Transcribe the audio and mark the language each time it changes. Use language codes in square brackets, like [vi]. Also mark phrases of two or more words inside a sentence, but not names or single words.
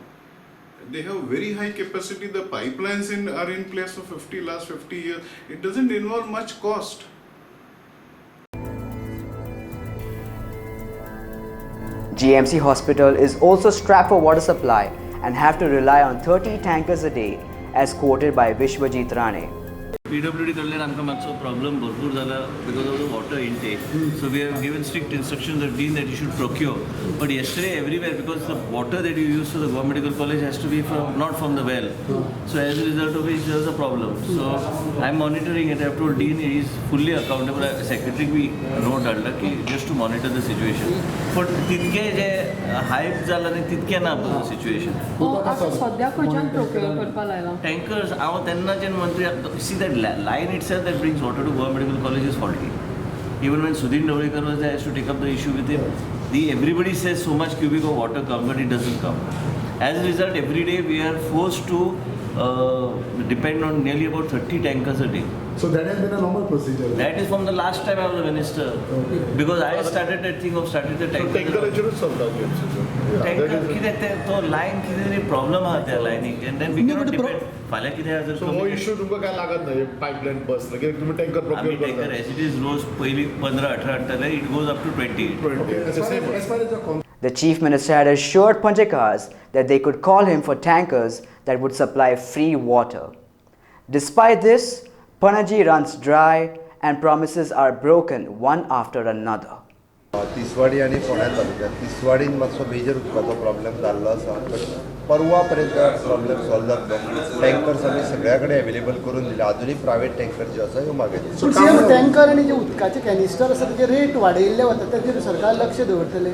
[en] They have very high capacity. The pipelines are in place for last 50 years. It doesn't involve much cost. GMC Hospital is also strapped for water supply and have to rely on 30 tankers a day, as quoted by Vishwajit Rane. PWD [kok] कडल्यान आमकां मातसो प्रॉब्लम भरपूर जाला [en] because of the water intake so we have given strict instructions that dean that you should procure, but yesterday everywhere, because the water that you use for the government medical college has to be not from the well, so as a result of which there is a problem. So I am monitoring it. I have told dean he is fully accountable. [kok] Secretary भी note डालला की [en] just to monitor the situation, but [kok] तितके जे हायप जाला न्ही तितके ना सिच्युएशन. सद्या खंयच्यान प्रोक्योर करपा लायला [en] टँकर्स [kok] हांव तेन्नाच्यान मंत्री [en] see that line itself that brings water to Goa Medical College is faulty. Even when Sudhin Dawekar was there, I used to take up the issue with him. Everybody says so much cubic of water comes, but it doesn't come. As a result, every day we are forced to depend on nearly about 30 tankers a day. So that has been a normal procedure. That is from the last time I was a minister. Because I started that thing of starting the tanker. [kok] Tanker कितें तें तो line कितें तरी problem आहा त्या लायनीक [en] and then we cannot depend. [kok] फाल्यां कितें आहा जर हो इश्यू तुमकां काय लागत ना पायपलायन बस कित्याक तुमी टँकर आमी प्रोक्यूर टँकर करता. [en] as it is [kok] रोज पयलीं 15-18 हाडटाले [en] it goes up to 20. As far as the The Chief Minister had assured Panjekars that they could call him for tankers that would supply free water. Despite this, Panaji runs dry and promises are broken one after another. [kok] तिसवाडी आणि फोंड्या तालुक्यात तिसवाडीन मातसो मेजर उदकाचो प्रॉब्लेम जाल्लो आसा बट परवा पर्यंत [en] problem solve [kok] जातलो. टँकर्स आमी सगळ्या कडेन अवेलेबल करून दिले. अजूनही [en] private tanker [kok] जे आसा ह्यो मागयले. टँकर आणि जे उदकाचे कॅनिस्टर आसा तेजे रेट वाडयल्ले वता ताचेर सरकार लक्ष दवरतले.